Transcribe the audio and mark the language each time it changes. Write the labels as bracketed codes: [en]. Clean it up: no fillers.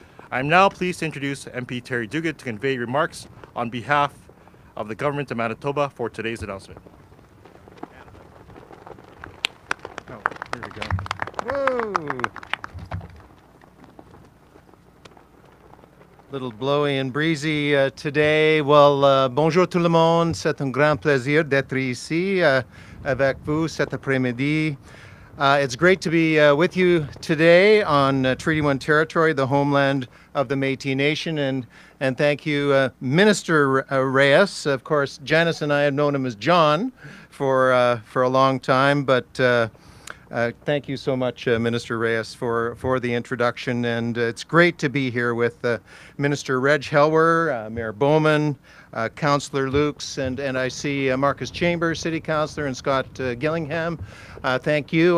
[en] I'm now pleased to introduce MP Terry Duguid to convey remarks on behalf of the Government of Manitoba for today's announcement. Oh, here we go. Whoa! Little blowy and breezy today. [fr] Well, bonjour tout le monde. C'est un grand plaisir d'être ici avec vous cet après-midi. [en] It's great to be with you today on Treaty 1 territory, the homeland of the Métis Nation, and thank you, Minister Reyes. Of course, Janice and I have known him as John for a long time, but thank you so much, Minister Reyes, for the introduction, and it's great to be here with Minister Reg Helbert, Mayor Bowman, Councillor Lukes, and I see Marcus Chambers, City Councillor, and Scott Gillingham. Thank you.